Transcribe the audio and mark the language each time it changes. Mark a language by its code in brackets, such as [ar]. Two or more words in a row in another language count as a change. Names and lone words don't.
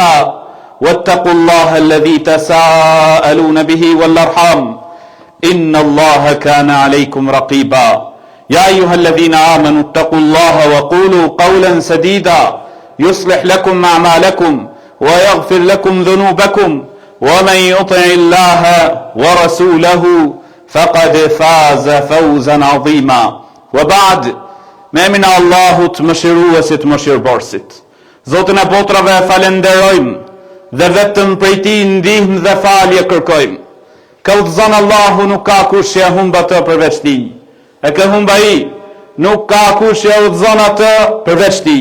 [ar] واتقوا الله الذي تساءلون به والأرحام إن الله كان عليكم رقيبا يا أيها الذين آمنوا اتقوا الله وقولوا قولا سديدا يصلح لكم أعمالكم ويغفر لكم ذنوبكم ومن يطع الله ورسوله فقد فاز فوزا عظيما وبعد [sq] me emrin e Allahut mëshiruesit mëshirëbërësit. Zotin e botrave falenderojmë dhe vetëm prej tij ndihmë dhe falje kërkojmë. Ka udhëzon Allahu nuk ka kush që humb atë përveç tij. E ka humb ai nuk ka kush që udhëzon atë përveç tij.